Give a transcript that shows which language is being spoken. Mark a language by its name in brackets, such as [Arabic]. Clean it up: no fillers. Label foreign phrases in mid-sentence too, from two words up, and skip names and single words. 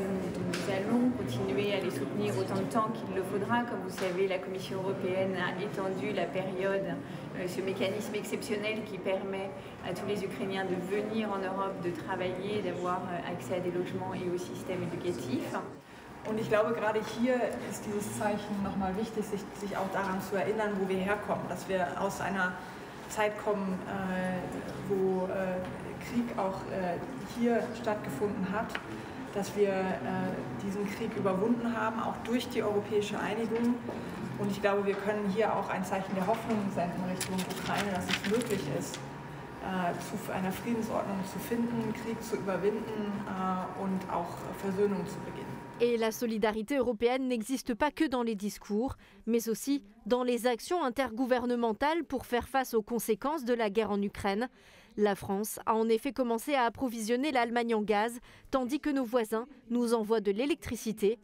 [French] Nous allons continuer à les soutenir autant de temps qu'il le faudra. Comme vous savez, la Commission européenne a étendu la période, ce mécanisme exceptionnel qui permet à tous les Ukrainiens de venir en Europe, de travailler, d'avoir accès à des logements et au système éducatif. [German] Und ich glaube, gerade hier ist dieses Zeichen nochmal wichtig, sich auch daran zu erinnern, wo wir herkommen. Dass wir aus einer Zeit kommen, wo Krieg auch hier stattgefunden hat. Dass wir diesen Krieg überwunden haben, auch durch die europäische Einigung. Und ich glaube, wir können hier auch ein Zeichen der Hoffnung senden Richtung Ukraine, dass es möglich ist, zu einer Friedensordnung zu finden, Krieg zu überwinden und auch Versöhnung zu beginnen. [French] Et la solidarité européenne n'existe pas que dans les discours, mais aussi dans les actions intergouvernementales pour faire face aux conséquences de la guerre en Ukraine. La France a en effet commencé à approvisionner l'Allemagne en gaz, tandis que nos voisins nous envoient de l'électricité.